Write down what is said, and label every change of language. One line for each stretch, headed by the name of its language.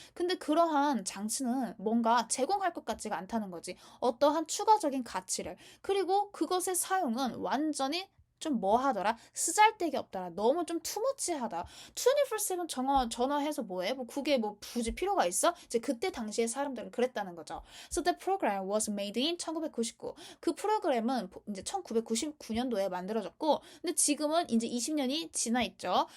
Korean: 근데 그러한 장치는 뭔가 제공할 것 같지가 않다는 거지. 어떠한 추가적인 가치를. 그리고 그것의 사용은 완전히 좀 뭐 하더라? 쓰잘데기 없더라. 너무 좀 투머치하다. 24/7 전화해서 뭐해? 뭐 그게 뭐 굳이 필요가 있어? 이제 그때 당시에 사람들은 그랬다는 거죠.
English: So the program was made in 1999.
Korean: 그 프로그램은 이제 1999년도에 만들어졌고, 근데 지금은 이제 20년이 지나 있죠.